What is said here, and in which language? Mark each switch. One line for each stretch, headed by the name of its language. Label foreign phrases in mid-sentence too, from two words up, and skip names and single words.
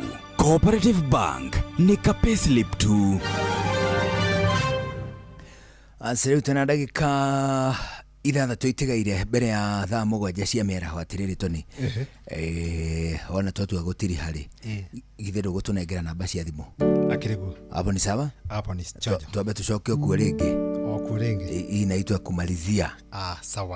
Kikuyu: Cooperative Bank nĩ ka payslip tu. Rĩu tena ndagĩka 6 itigaire mbere ya thaa 7 cia mĩaraho. Atĩrĩrĩ Tony, ona twatua gũtirĩ harĩ githĩ ndũgũtũnengera namba cia thimũ? Akĩrĩguo
Swahili: hapo ni sawa, hapo ni choja.
Kikuyu: Tuambe tucoke okuo rĩngĩ. Okuo rĩngĩ
Swahili: hii inaitwa kumalizia. Sawa.